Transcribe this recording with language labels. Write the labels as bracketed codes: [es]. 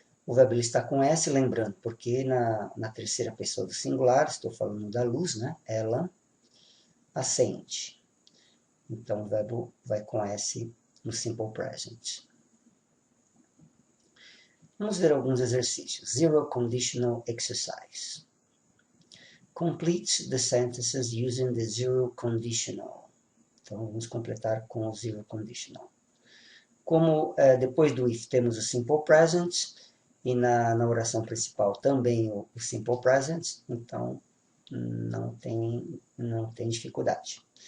[pt] O verbo ele está com S, lembrando, porque na terceira pessoa do singular, estou falando da luz, né? Ela acende. Então, o verbo vai com S no simple present. Vamos ver alguns exercícios. [en] Zero conditional exercise. Complete the sentences using the zero conditional. [pt] Então, vamos completar com o zero conditional. Como depois do if temos o simple present, e na oração principal também o simple present, então não tem dificuldade.